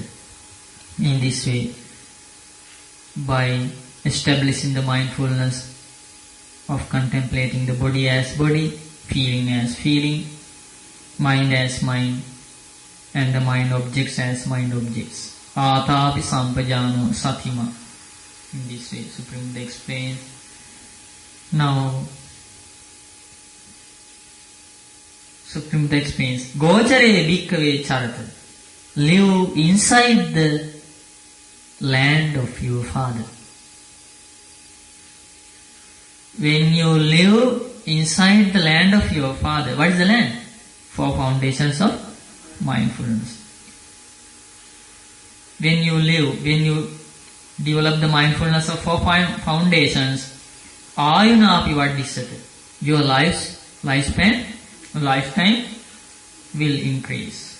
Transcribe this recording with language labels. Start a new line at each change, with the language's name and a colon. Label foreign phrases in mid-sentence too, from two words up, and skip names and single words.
English: In this way, by establishing the mindfulness of contemplating the body as body, feeling as feeling, mind as mind, and the mind objects as mind objects.
Pali: Atapi sampajano satima.
English: In this way, Supreme Buddha explains. Now, Supreme Buddha explains,
Pali: Gochare bhikkhave charata.
English: Live inside the land of your father. When you live inside the land of your father, what is the land? Four foundations of mindfulness. When you develop the mindfulness of four foundations,
Pali: ayunapi vardhisate,
English: your lifetime will increase.